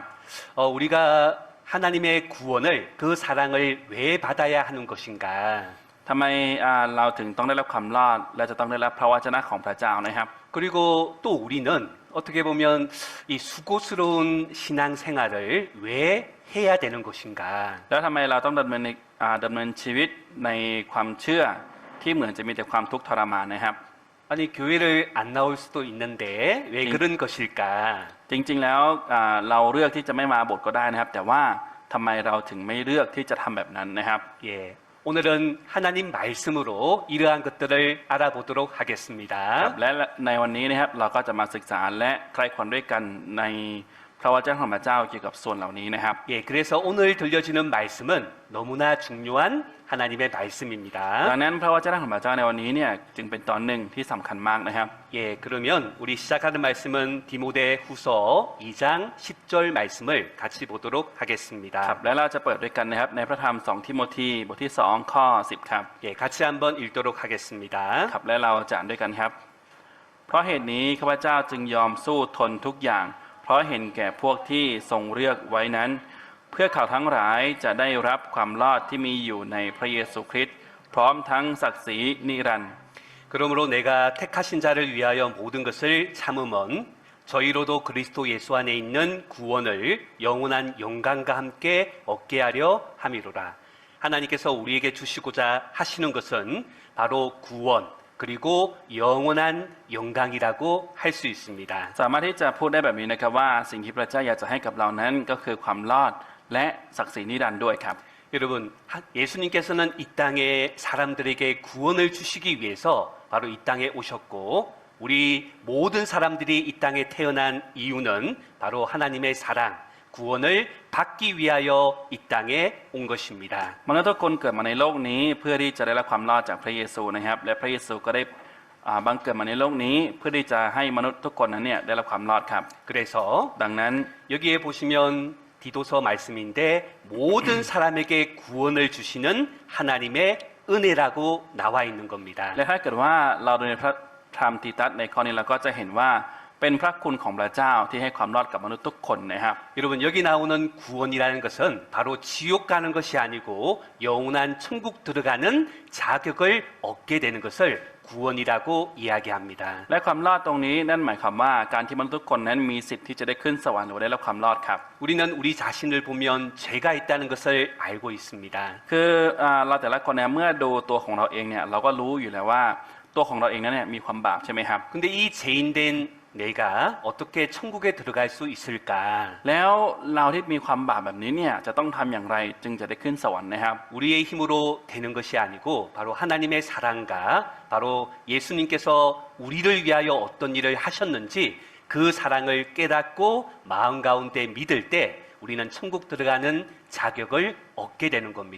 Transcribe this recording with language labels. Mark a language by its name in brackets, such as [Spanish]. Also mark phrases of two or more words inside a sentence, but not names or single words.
[Korean] 우리가 하나님의 구원을 그 사랑을 왜 받아야 하는 것인가? [Thai] ทำไมเราถึงต้องได้รับความรอดและจะต้องได้รับพระวจนะของพระเจ้านะครับ [Korean] 그리고 또 우리는 어떻게 보면 이 수고스러운 신앙생활을 왜 해야 되는 것인가? [Thai] แล้วทำไมเราต้องดำเนินชีวิตในความเชื่อที่เหมือนจะมีแต่ความทุกข์ทรมานนะครับ [Korean] 아니 교회를 안 나올 수도 있는데 왜 그런 것일까? [Thai] จริงๆแล้วเราเลือกที่จะไม่มาโบสถ์ก็ได้นะครับ แต่ว่าทำไมเราถึงไม่เลือกที่จะทำแบบนั้นนะครับ [Korean] 예, 오늘은 하나님 말씀으로 이러한 것들을 알아보도록 [Thai] ครับ [Korean] 하겠습니다. [Thai] และในวันนี้นะครับเราก็จะมาศึกษาและใคร่ครวญด้วยกันในพระวจนะของพระเจ้าเกี่ยวกับส่วนเหล่านี้นะครับ [Korean] 예, 그래서 오늘 들려주는 말씀은 너무나 중요한 하나님의 말씀입니다. [Thai] ดังนั้นพระวจนะของพระเจ้าในวันนี้เนี่ยจึงเป็นตอนหนึ่งที่สำคัญมากนะครับ [Korean] 예, 그러면 우리 시작하는 말씀은 디모데 후서 2장 10절 말씀을 같이 보도록 [Thai] ครับ [Korean] 하겠습니다. [Thai] และเราจะเปิดด้วยกันนะครับในพระธรรม2ทิโมธีบทที่2ข้อ10ครับ [Korean] 예, 같이 한번 읽도록 하겠습니다. [Thai] ครับและเราจะอ่านด้วยกันครับ เพราะเหตุนี้ข้าพเจ้าจึงยอมสู้ทนทุกอย่าง เพราะเห็นแก่พวกที่ทรงเลือกไว้นั้น เพื่อเขาทั้งหลายจะได้รับความรอดที่มีอยู่ในพระเยซูคริสต์พร้อมทั้งศักดิ์ศรีนิรันดร์ [Korean] 그러므로 내가 택하신 자를 위하여 모든 것을 참음은 저희로도 그리스도 예수 안에 있는 구원을 영원한 영광과 함께 얻게 하려 함이로라. 하나님께서 우리에게 주시고자 하시는 것은 바로 구원 그리고 영원한 영광이라고 할 수 있습니다. [Thai] สามารถที่จะพูดได้แบบนี้นะครับว่าสิ่งที่พระเจ้าอยากจะให้กับเรานั้นก็คือความรอดและศักดิ์ศรีนิรันดร์ด้วยครับ [Korean] 여러분, 예수님께서는 이 땅에 사람들에게 구원을 주시기 위해서 바로 이 땅에 오셨고 우리 모든 사람들이 이 땅에 태어난 이유는 바로 하나님의 사랑, 구원을 받기 위하여 이 땅에 온 것입니다. [Thai] มนุษย์ทุกคนเกิดมาในโลกนี้เพื่อที่จะได้รับความรอดจากพระเยซูนะครับและพระเยซูก็ได้บังเกิดมาในโลกนี้เพื่อที่จะให้มนุษย์ทุกคนนั้นเนี่ยได้รับความรอดครับ [Korean] 그래서 [Thai] ดังนั้น [Korean] 여기에 보시면 디도서 말씀인데 모든 사람에게 구원을 주시는 하나님의 은혜라고 나와 있는 겁니다. [Thai] และถ้าเกิดว่าเราดูในพระธรรมตีตัสในข้อนี้เราก็จะเห็นว่าเป็นพระคุณของพระเจ้าที่ให้ความรอดกับมนุษย์ทุกคนนะครับ [Korean] 여러분 여기 나오는 구원이라는 것은 바로 지옥 가는 것이 아니고 영원한 천국 들어가는 자격을 얻게 되는 것을 구원이라고 이야기합니다. [Thai] และความรอดตรงนี้นั่นหมายความว่าการที่มนุษย์ทุกคนนั้นมีสิทธิ์ที่จะได้ขึ้นสวรรค์หรือได้รับความรอดครับ [Korean] 우리는 우리 자신을 보면 죄가 있다는 것을 알고 있습니다. [Thai] คือเราแต่ละคนเนี่ยเมื่อดูตัวของเราเองเนี่ยเราก็รู้อยู่แล้วว่าตัวของเราเองนั้นเนี่ยมีความบาปใช่ไหมครับ [Korean] 근데 이 죄인된 내가 어떻게 천국에 들어갈 수 있을까? [Thai] แล้วเราที่มีความบาปแบบนี้เนี่ยจะต้องทำอย่างไรจึงจะได้ขึ้นสวรรค์นะครับ [Korean] 우리의 힘으로 되는 것이 아니고 바로 하나님의 사랑과 바로 예수님께서 우리를 위하여 어떤 일을 하셨는지 그 사랑을 깨닫고 마음 가운데 믿을 때 우리는 천국 들어가는 자격을 얻게 되는 겁니다.